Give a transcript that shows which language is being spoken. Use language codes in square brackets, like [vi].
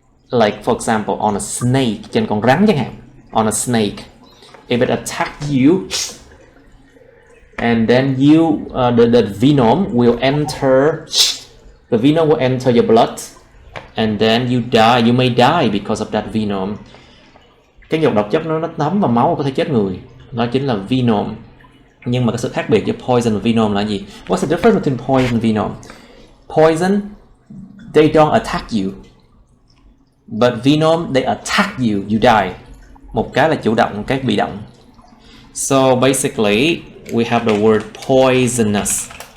[en] Like for example, on a snake, [vi] trên con rắn chẳng hạn. [en] On a snake, if it attacks you, and then the venom will enter. The venom will enter your blood, and then you die. You may die because of that venom. [vi] Cái dòng độc chất nó thấm vào máu có thể chết người. Nó chính là venom. Nhưng mà cái sự khác biệt giữa poison và venom là gì? [en] What's the difference between poison and venom? Poison, they don't attack you. But venom, they attack you, you die. [vi] Một cái là chủ động, một cái bị động. [en] So basically, we have the word poisonous.